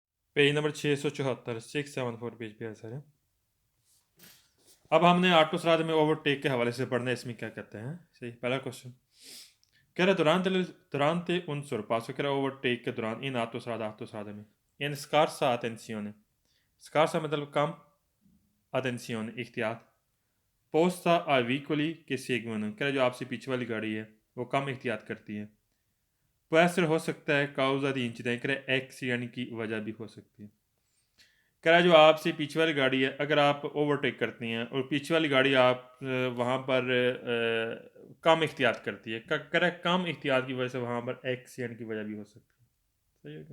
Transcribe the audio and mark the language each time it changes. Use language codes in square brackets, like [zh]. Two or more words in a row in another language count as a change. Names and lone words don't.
[ur] پیج نمبر 674، 674 پیج پہ ہے سر. اب ہم نے آٹوسٹرادا میں اوورٹیک کے حوالے سے پڑھنا ہے، اس میں کیا کہتے ہیں. صحیح، پہلا کوئسچن کہہ رہا [it] durante un sorpasso, [ur] کہہ رہا اوورٹیک کے دوران ان آٹوسٹرادا میں ان [it] scarsa attenzione, [ur] scarsa مطلب کم, [it] attenzione इख्तियार, posta ai vicoli che seguono, [ur] کہہ رہا جو آپ سے پیچھے والی گاڑی ہے وہ کم احتیاط کرتی ہے. [it] può essere [ur] ہو سکتا ہے [it] causa di incidente, [ur] کہہ رہا ایکسیڈنٹ کی وجہ بھی ہو سکتی ہے. کہہ رہا ہے جو آپ سے پیچھے والی گاڑی ہے اگر آپ اوورٹیک کرتی ہیں اور پیچھے والی گاڑی آپ وہاں پر کم احتیاط کرتی ہے، کہہ رہا ہے کم احتیاط کی وجہ سے وہاں پر ایکسیڈنٹ کی وجہ بھی ہو سکتی ہے. صحیح ہے کیا?